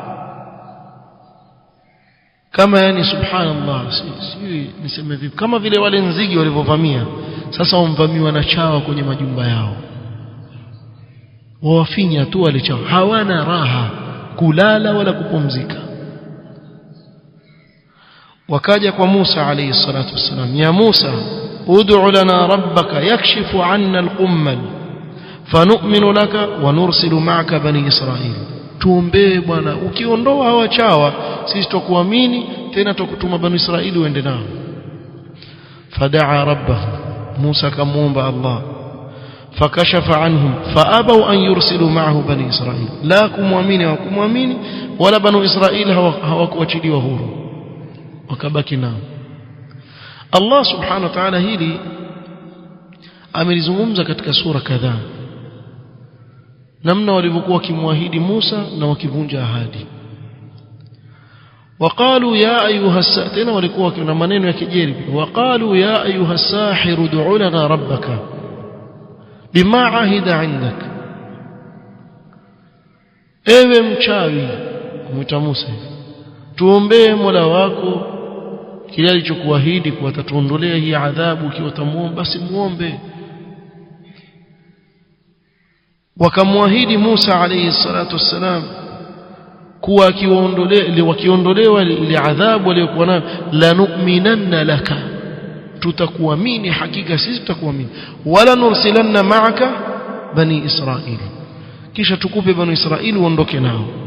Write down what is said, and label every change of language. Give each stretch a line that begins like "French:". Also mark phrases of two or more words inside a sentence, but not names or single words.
Swahili: Kama yani subhanallah, sijui niseme vipi, kama vile wale nzige walivyovamia, sasa wamvamiwa na chawa kwenye majumba yao. Wafinya tu wale chawa, hawana raha kulala wala kupumzika. Wakaja kwa Musa
Arabic: عليه الصلاة والسلام يا موسى ادع لنا ربك يكشف عنا القمل فنؤمن لك ونرسل معك بني إسرائيل.
Swahili: tuombee bwana, ukiondoa hawa chawa sisi tutakuamini tena, tutakutuma bani Israili uende nao.
Arabic: فدعا ربه,
Swahili: Musa kamuomba Allah,
Arabic: فكشف عنهم فأبوا أن يرسلوا معه بني إسرائيل,
Swahili: la kumwamini wa kumwamini wala bani Israil hawakuachiliwa huru, wakabaki nao. Allah
Arabic: سبحانه وتعالى
Swahili: hili amelizungumza katika sura kadhaa, namna walivyokuwa kimwahidi Musa na wakivunja ahadi.
Arabic: وقالوا يا أيها الساحر،
Swahili: tena walikuwa kuna maneno ya kejeli.
Arabic: وقالوا يا أيها الساحر ادع لنا ربك بما عهد عندك،
Swahili: ewe mchawi, kumwita Musa, tuombee Mola wako kile alichokuahidi kwa atatuondolea hii adhabu, ukiwa utamuomba basi muombe. Wakamwahidi Musa
Arabic: عليه الصلاة والسلام
Swahili: kuwa wakiondolewa ile adhabu waliokuwa nayo,
Arabic: لنؤمنن لك,
Swahili: tutakuamini, hakika sisi tutakuamini,
Arabic: ولنرسلن معك بني إسرائيل,
Swahili: kisha tukupe bani Israil uondoke nao.